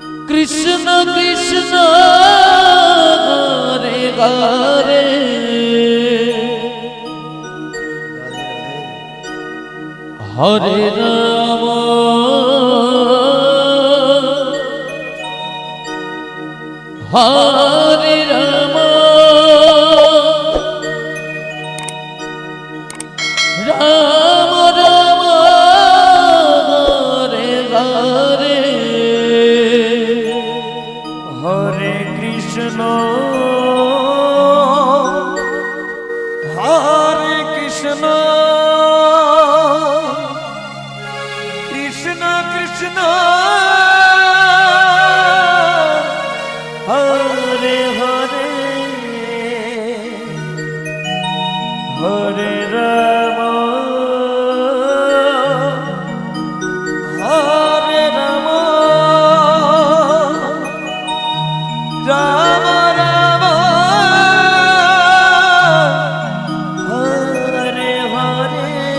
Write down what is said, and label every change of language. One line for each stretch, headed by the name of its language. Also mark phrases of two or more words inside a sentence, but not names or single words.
Bangla: কৃষ্ণ কৃষ্ণ রে গারে হরে রাম হরে রাম রাম রাম হরে হরে হরে কৃষ্ণ হরে কৃষ্ণ কৃষ্ণ কৃষ্ণ হরে হরে হরে রাম হরে রাম রাম রাম হরে হরে